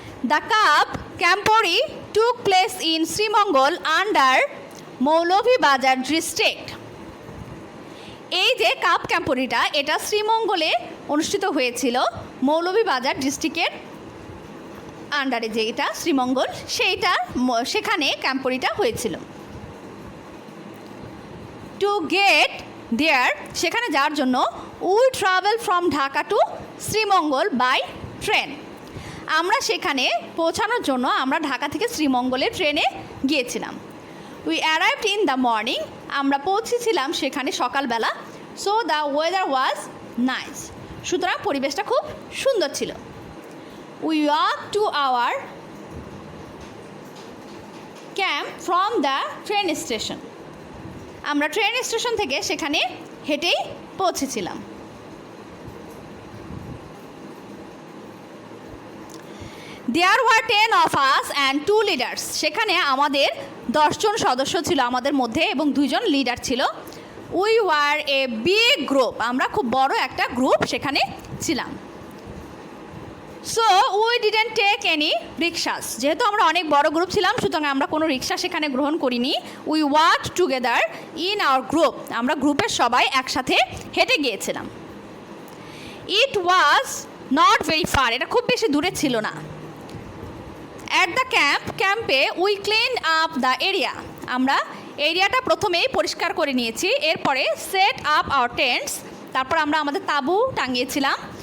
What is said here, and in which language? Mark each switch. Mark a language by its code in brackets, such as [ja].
[en] The Cup Camporee took place in Srimongol under Moulvibazar district. [bn] এই যে cup ক্যাম্পোরিটা, এটা শ্রীমঙ্গলে অনুষ্ঠিত হয়েছিল, মৌলভীবাজার ডিস্ট্রিক্টের আন্ডারে যে এটা শ্রীমঙ্গল, সেখানে ক্যাম্পোরিটা হয়েছিল। [en] to get there, [bn] সেখানে যাওয়ার জন্য [en] We travel from Dhaka to Sreemangal by train. [bn] আমরা সেখানে পৌঁছানোর জন্য আমরা ঢাকা থেকে শ্রীমঙ্গলে ট্রেনে গিয়েছিলাম। [en] we arrived in the morning, [bn] আমরা পৌঁছেছিলাম সেখানে সকালবেলা। [en] so the weather was nice, [bn] সুতরাং পরিবেশটা খুব সুন্দর ছিল। [en] We walk to our camp from the train station. [bn] আমরা ট্রেন স্টেশন থেকে সেখানে হেঁটেই পৌঁছেছিলাম। [en] There were 10 of us and 2 leaders. [bn] সেখানে আমাদের 10 জন সদস্য ছিল আমাদের মধ্যে এবং 2 জন লিডার ছিল। [en] We were a big group. [bn] আমরা খুব বড় একটা গ্রুপ সেখানে ছিলাম। [en] So we didn't take any rickshaws. [bn] যেহেতু আমরা অনেক বড় গ্রুপ ছিলাম, সুতরাং আমরা কোনো রিক্সা সেখানে গ্রহণ করিনি। [en] We walked together in our group. [bn] আমরা গ্রুপের সবাই একসাথে হেঁটে গিয়েছিলাম। [en] It was not very far. [bn] এটা খুব বেশি দূরে ছিল না। [en] At the ক্যাম্পে we clean up the area. [bn] আমরা এরিয়াটা প্রথমেই পরিষ্কার করে নিয়েছি। এরপরে [en] set up our tents, [bn] তারপর আমরা আমাদের তাঁবু টাঙিয়েছিলাম।